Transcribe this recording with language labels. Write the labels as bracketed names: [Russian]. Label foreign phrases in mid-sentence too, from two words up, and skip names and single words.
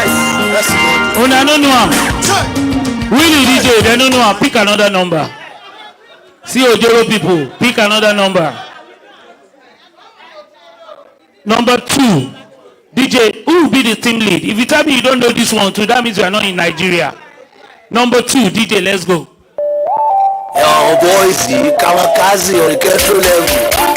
[English] Oh, I don't know him. Really, DJ, they don't know him. Pick another number. See Ojoro people. Pick another number. Number 2. DJ, who will be the team lead? If you tell me you don't know this one too, that means you are not in Nigeria. Number 2, DJ, let's go. Yo, boys, Kawakazi on the control level.